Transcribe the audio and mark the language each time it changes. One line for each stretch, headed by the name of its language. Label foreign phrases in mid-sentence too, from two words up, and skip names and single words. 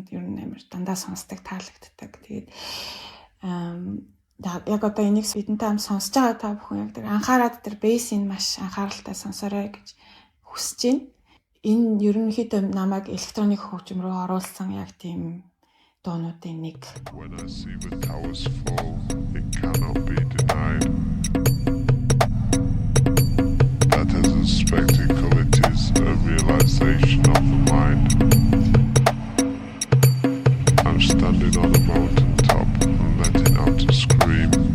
Mongolian: Ер нь амар дандаа сонсдог таалагддаг. Тэгээд яг одоо энийг бидэнтэй хамт сонсож байгаа та бүхэн яг тэр анхаарад тэр бейсийг маш анхааралтай сонсоорой гэж хүсэж байна. Энэ ерөнхийдөө намайг электроник хөгжим рүү оруулсан яг тийм дуунуудын нэг.
English: When I see the towers fall, it cannot be denied. That as a spectacle it is a realization of the mind. I'm standing on a mountain top and letting out a scream.